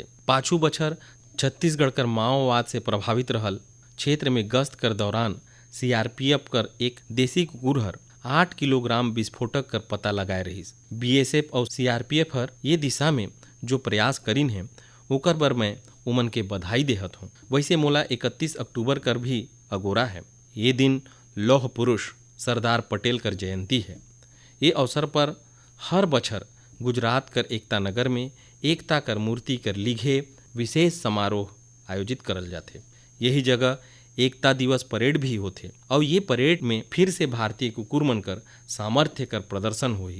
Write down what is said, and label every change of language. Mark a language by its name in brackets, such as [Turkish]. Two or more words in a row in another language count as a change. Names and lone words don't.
[Surgujia] पाछू बछर छत्तीसगढ़ कर माओवाद से प्रभावित रहल क्षेत्र में गश्त कर दौरान सीआरपीएफ कर एक देसी कुकुर हर 8 किलोग्राम विस्फोटक कर पता लगाए रहिस। बीएसएफ और सीआरपीएफ हर ये दिशा में जो प्रयास करीन है ओकर बर मैं उमन के बधाई देहत हूँ। वैसे मोला 31 अक्टूबर कर भी अगोरा है। ये दिन लौह पुरुष सरदार पटेल कर जयंती है। ये अवसर पर हर बछर गुजरात कर एकता नगर में एकता कर मूर्ति कर लिघे विशेष समारोह आयोजित करल जाते। यही जगह एकता दिवस परेड भी होते और ये परेड में फिर से भारतीय कुकुर मन कर सामर्थ्य कर प्रदर्शन होही।